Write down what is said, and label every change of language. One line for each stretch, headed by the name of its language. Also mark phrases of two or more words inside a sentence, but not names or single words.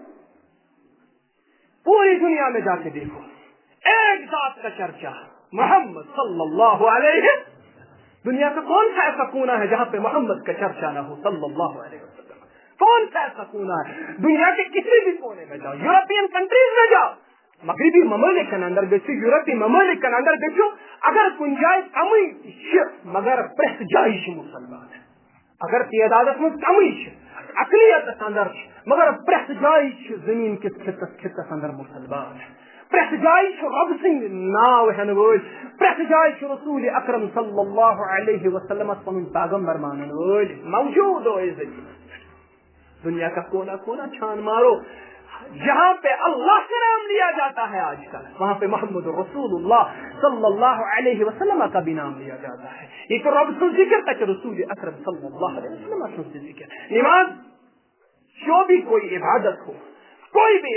Urdu: میں جا کے دیکھو ایک ذات کا چرچا محمد
Arabic: صلی اللہ علیہ
Urdu: دنیا کا کون سا ایسا کونا ہے جہاں پہ محمد کا چرچا نہ ہو
Arabic: صلی اللہ علیہ وسلم
Urdu: کون سا ایسا کونا ہے دنیا کے کسی بھی کونے میں جاؤ
English: European countries
Urdu: میں جاؤ
Kashmiri: مغربی ممالکن اندر گھو یورپی ممالکن اندر گھو اگر کن جائے کمی مگر پریت جائے مسلمان اگر تعداد میں کمی اقلیت اندر مگر پریت جائے زمین کس خطس اندر مسلمان پریت جائے رب سند ناو ہن ول پریت جائے رسول اکرم
Arabic: صلی اللہ علیہ وسلم
Kashmiri: پن پیغمبر مانن ول موجود ہو
Urdu: دنیا کا کونا کونا چھان مارو جہاں پہ اللہ کا نام لیا جاتا ہے آج کل وہاں پہ محمد رسول اللہ
Arabic: صلی اللہ علیہ وسلم
Urdu: کا بھی نام لیا جاتا ہے یہ تو رب سے ذکر تک رسول اکرم
Arabic: صلی اللہ علیہ وسلم
Urdu: سے ذکر نماز جو بھی کوئی عبادت ہو کوئی بھی